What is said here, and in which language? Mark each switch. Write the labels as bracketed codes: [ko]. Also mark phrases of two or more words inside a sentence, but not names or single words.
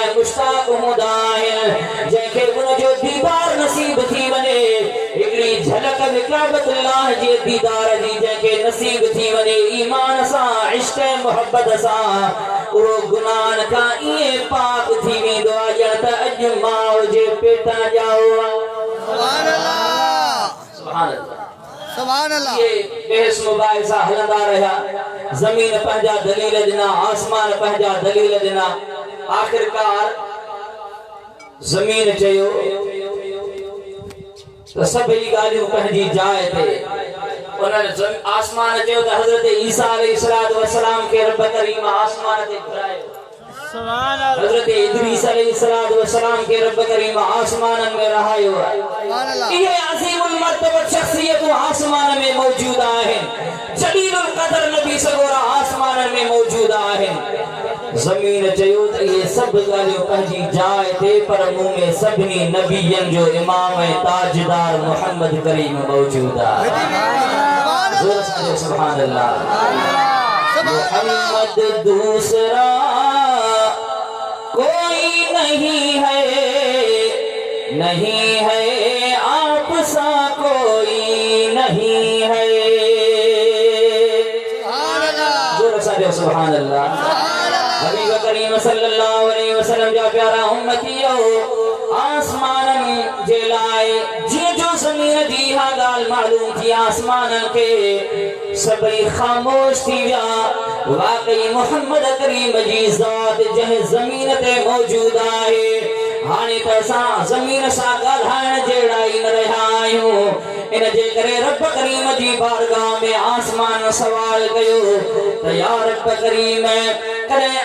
[sd] मुश्ताक हूंदा आहिनि जंहिंखे उन जो दीदार नसीब थी वञे हिकिड़ी झलक विकाबतुल्लाह जे दीदार जी जंहिंखे नसीब थी वञे ईमान सां इश्क ऐं मुहबत सां उहो गुनाहनि खां ईअं पाक थी वेंदो आहे ॼण त अॼु माउ जे पेटां ॼाओ [ar] سبحان الله سبحان الله سبحان الله [sd] ये बहस मुबाहिसा हलंदा रहा जमीन पंहिंजा दलील ॾिना आसमान पंहिंजा दलील ॾिना आखिरकार जमीन चयो त सभई ॻाल्हियूं पंहिंजी जाइ ते उन्हनि आसमान चयो त हज़रत ईसा अलैहिस्सलाम खे रब करीम आसमान ते घुरायो [ar] سبحان الله [sd] हज़रत इदरीस अलैहिस्सलाम के रब करीम आसमान में रहायो [ar] سبحان الله [ur] یہ عظیم المرتبہ شخصیت آسمان میں موجود ہے جلیل القدر نبی سگورا آسمان میں موجود ہے [sd] जमीन चयो त ये सब ॻाल्हियूं पंहिंजी जाइ ते पर मुंह में सभिनी नबियन जो इमाम ऐं ताजदार मोहम्मद करीम मौजूद आहे [ar] سبحان الله [ur] محمد دوسرا کوئی نہیں ہے آپ سا کوئی نہیں ہے [ar] سبحان الله [sd] हबीब करीम [ar] صلى الله عليه وسلم [sd] जा प्यारा उम्मतियो आसमान जे लाइ जीअं जो ज़मीन जी हा ॻाल्हि मालूम थी आसमान के सभई ख़ामोश थी विया वाकई मोहम्मद करीम जी ज़ात जंहिं ज़मीन ते मौजूद आहे हाणे त असां ज़मीन सां ॻाल्हाइण जहिड़ा ई न रहिया आहियूं इन जे करे रब करीम जी बारगाह में आसमान सवाल कयो त या रब करीम कॾहिं